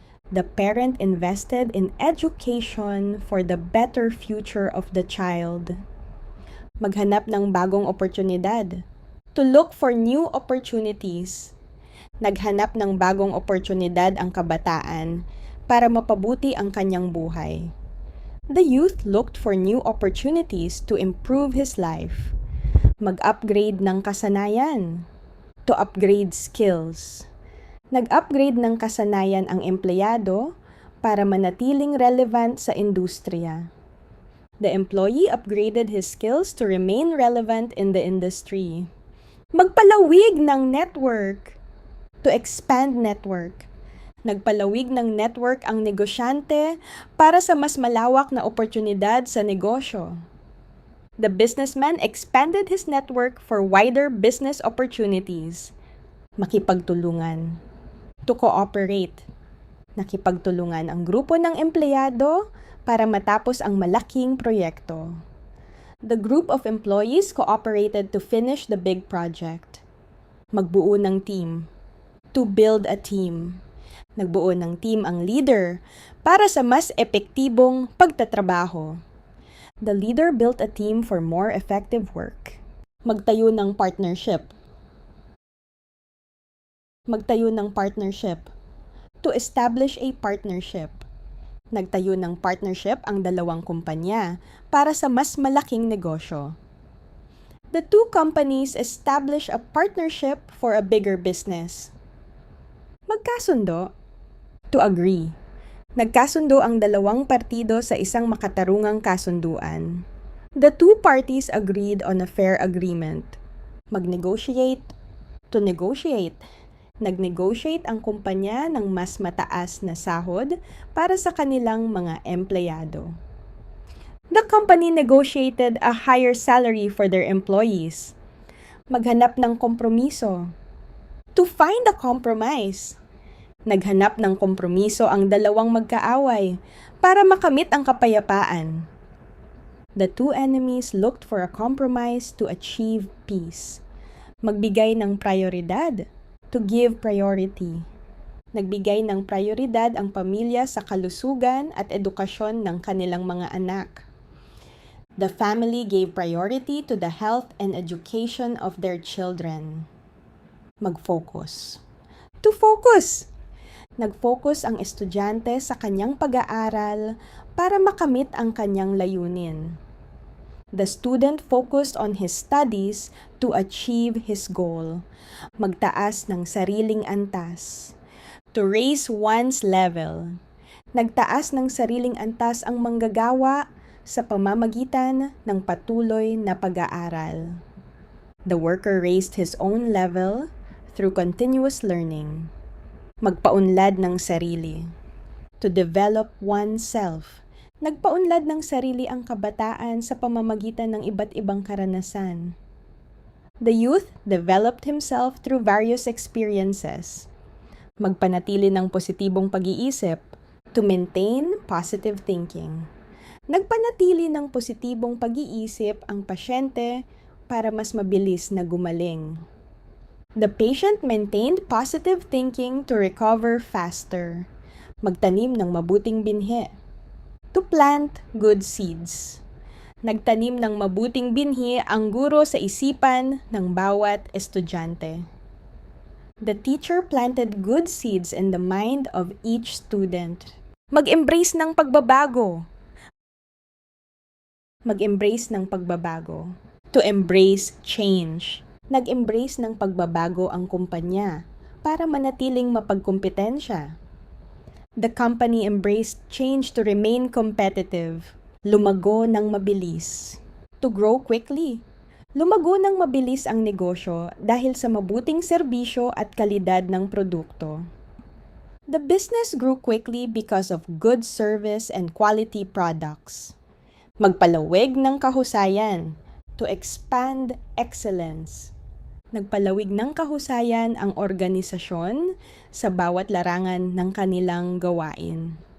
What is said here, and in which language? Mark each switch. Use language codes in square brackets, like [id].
[en] The parent invested in education for the better future of the child. [tl] Maghanap ng bagong oportunidad. [en] To look for new opportunities. [tl] Naghanap ng bagong oportunidad ang kabataan para mapabuti ang kanyang buhay. [en] The youth looked for new opportunities to improve his life. [tl] Mag-upgrade ng kasanayan. [en] To upgrade skills. [tl] Nag-upgrade ng kasanayan ang empleyado para manatiling relevant sa industriya. [en] The employee upgraded his skills to remain relevant in the industry. [tl] Magpalawig ng network. [en] To expand network. [tl] Nagpalawig ng network ang negosyante para sa mas malawak na oportunidad sa negosyo. [en] The businessman expanded his network for wider business opportunities. [tl] Makipagtulungan. [en] To cooperate. [tl] Nakipagtulungan ang grupo ng empleyado para matapos ang malaking proyekto. [en] The group of employees cooperated to finish the big project. [tl] Magbuo ng team. [en] To build a team. [tl] Nagbuo ng team ang leader para sa mas epektibong pagtatrabaho. [en] The leader built a team for more effective work. [tl] Magtayo ng partnership. Magtayo ng partnership. [en] To establish a partnership. [tl] Nagtayo ng partnership ang dalawang kumpanya para sa mas malaking negosyo. [en] The two companies establish a partnership for a bigger business. [tl] Magkasundo. [en] To agree. [tl] Nagkasundo ang dalawang partido sa isang makatarungang kasunduan. [en] The two parties agreed on a fair agreement. [tl] Mag-negotiate. [en] To negotiate. [tl] Nag-negotiate ang kumpanya ng mas mataas na sahod para sa kanilang mga empleyado. [en] The company negotiated a higher salary for their employees. [tl] Maghanap ng kompromiso. [en] To find a compromise. [tl] Naghanap ng kompromiso ang dalawang magkaaway para makamit ang kapayapaan. [en] The two enemies looked for a compromise to achieve peace. [tl] Magbigay ng prioridad. [en] To give priority. [tl] Nagbigay ng prioridad ang pamilya sa kalusugan at edukasyon ng kanilang mga anak. [en] The family gave priority to the health and education of their children. [tl] Mag-focus. [en] To focus. [tl] Nag-focus ang estudyante sa kanyang pag-aaral para makamit ang kanyang layunin. [en] The student focused on his studies to achieve his goal. [tl] Magtaas ng sariling antas. [en] To raise one's level. [tl] Nagtaas ng sariling antas ang manggagawa sa pamamagitan ng patuloy na pag-aaral. [en] The worker raised his own level through continuous learning. [tl] Magpaunlad ng sarili. [en] To develop oneself. [tl] Nagpaunlad ng sarili ang kabataan sa pamamagitan ng iba't ibang karanasan. [en] The youth developed himself through various experiences. [tl] Magpanatili ng positibong pag-iisip. [en] To maintain positive thinking. [tl] Nagpanatili ng positibong pag-iisip ang pasyente para mas mabilis na gumaling. [en] The patient maintained positive thinking to recover faster. [tl] Magtanim ng mabuting binhi. [en] To plant good seeds. [tl] Nagtanim ng mabuting binhi ang guro sa isipan ng bawat estudyante. [en] The teacher planted good seeds in the mind of each student. [tl] Mag-embrace ng pagbabago. Mag-embrace ng pagbabago. [en] To embrace change. [tl] Nag-embrace ng pagbabago ang kumpanya para manatiling mapagkumpetensya. [en] The company embraced change to remain competitive. [tl] Lumago ng mabilis. [en] To grow quickly. [tl] Lumago ng mabilis ang negosyo dahil sa mabuting serbisyo at kalidad ng produkto. [en] The business grew quickly because of good service and quality products. [tl] Magpalawig ng kahusayan. To expand excellence. Nagpalawig ng kahusayan ang organisasyon sa bawat larangan ng kanilang gawain.